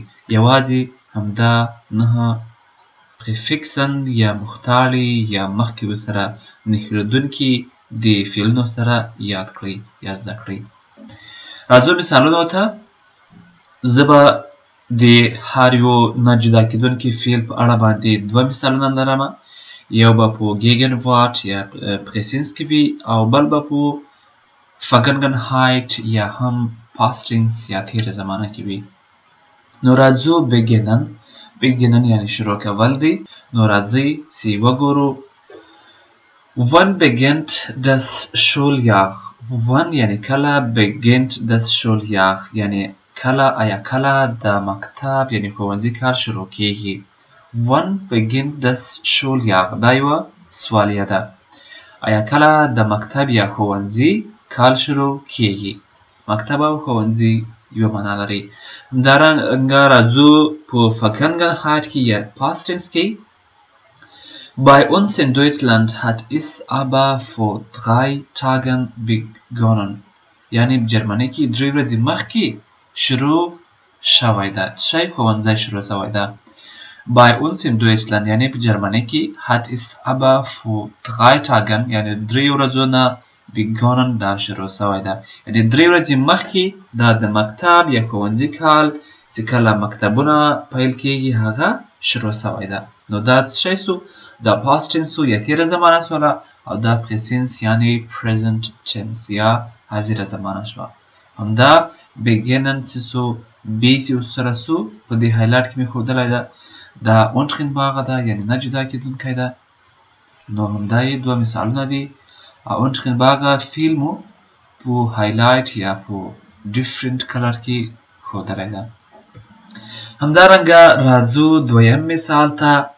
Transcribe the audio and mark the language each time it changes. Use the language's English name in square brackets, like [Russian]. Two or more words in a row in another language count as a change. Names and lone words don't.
[Pashto] یوازې همدا نهه پریفکسن یا مختاړي یا مخکې ورسره نښلېدونکي د فعلونو سره یاد کړئ یا زده کړئ راځو مثالونو ته زه به د هر یو نه جدا کېدونکي فعل په اړه باندې دوه مثالونه لرم یو به په ګیګنوارټ یا پریسنس کې وي او بل به په فګنګنهایټ یا هم پاستینس یا تیره زمانه کې وي نو راځو beginnen یعنی شروع کول دی نو راځئ چې وګورو [German] wann beginnt das Schuljahr wann [Pashto] یعنی کله [German] beginnt das Schuljahr [Pashto] یعنی کله آیا کله د مکتب یعنی ښوونځي کال شروع کیږي [German] wann beginnt das Schuljahr [Pashto] دا یوه سوالیه ده آیا کله د مکتب یا ښوونځي کال شروع کیږي مکتب او ښوونځي یوه معنا لري همدارنګه راځو په فګنګنهایټ کې یا [English] past tense [Pashto] کې [German] Bei uns in Deutschland hat es aber vor 3 Tagen begonnen [Pashto] یعنی په جرمني کې 3 ورځې مخکې شروع شوی ده شی ښوونځی شروع شوی ده [German] Bei uns in Deutschland [Pashto] یعنی په جرمني کې [German] hat es aber vor 3 Tagen [Pashto] یعنی 3 ورځو نه begonnen دا شروع شوی ده یعنی 3 ورځې مخکې دا د مکتب یا ښوونځي کال چې کله مکتبونه پیل کیږي هغه شروع شوی ده نو دا څه شی دا [English] past tense [Pashto] یا تیره زمانه شوله او دا present یعنی [English] present tense [Pashto] یا حاضره زمانه شوه همدا beginnen چې سو be چې سره سو په دې هایلایټ کې مې ښودلی ده دا untrennbare ده یعنی نه جدا کېدونکی ده نو همدا یې دوه مثالونه دي او untrennbare فعل مو په هایلایټ یا په [English] different color [Pashto] کې ښودلی ده همدارنګه راځو دویم مثال ته